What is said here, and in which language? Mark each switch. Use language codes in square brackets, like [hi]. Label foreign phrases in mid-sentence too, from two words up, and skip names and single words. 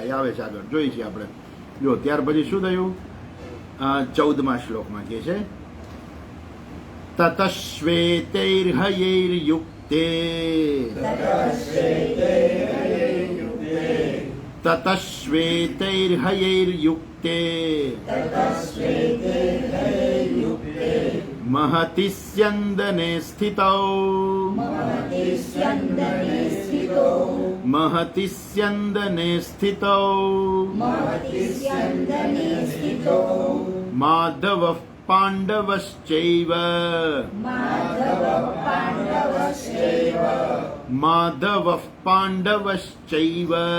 [gu] એ આવે છે આગળ, જોઈએ છીએ આપણે. જો ત્યાર પછી શું થયું? 14મા શ્લોકમાં કહે છે [sa] ततश्वेतैर्हयैर्युक्ते ततश्वेतैर्हयैर्युक्ते महति स्यन्दने स्थितौ महति स्यन्दने स्थितौ माधवः पाण्डवश्चैव माधवः पाण्डवश्चैव